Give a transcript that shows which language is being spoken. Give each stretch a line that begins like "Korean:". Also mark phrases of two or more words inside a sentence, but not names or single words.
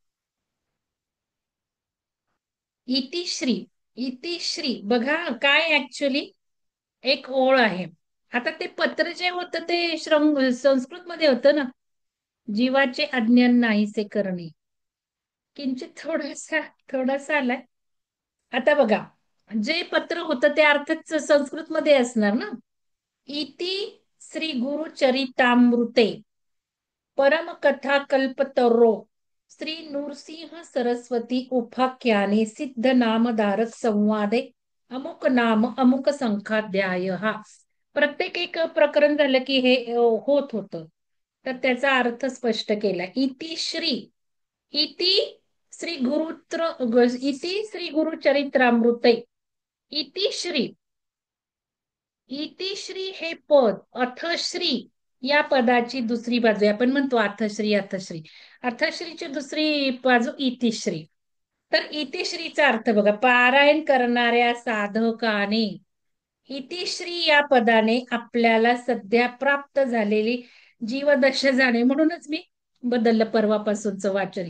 Marathi: इतिश्री, इतिश्री बघा काय ऍक्च्युली एक ओळ आहे. आता ते पत्र जे होतं ते संस्कृत मध्ये होतं ना, जीवाचे अज्ञान नाहीसे करणे, किंचित थोडासा आलाय. आता बघा, जे पत्र होतं ते अर्थात संस्कृत मध्ये असणार ना.
Sanskrit: इति श्री गुरुचरितामृते परम कथा कल्पतरो श्री नृसिंह सरस्वती उपाख्याने सिद्ध नामधारक संवादे अमुक नाम अमुक संख्याध्याय
Marathi: हा प्रत्येक एक प्रकरण झालं की हे होत होतं. तर त्याचा अर्थ स्पष्ट केला.
Sanskrit: इति श्री, इति श्री इति श्री गुरुचरित्रामृते, इति श्री, इति श्री
Marathi: हे पद अथश्री या पदाची दुसरी बाजू आहे. आपण म्हणतो अथश्री अथश्री, अथश्रीची दुसरी बाजू इतिश्री. तर इतिश्रीचा अर्थ बघा, पारायण करणाऱ्या साधकाने इतिश्री या पदाने आपल्याला सध्या प्राप्त झालेली जीवदशा जाणे, म्हणूनच मी बदललं परवापासूनचं वाचन.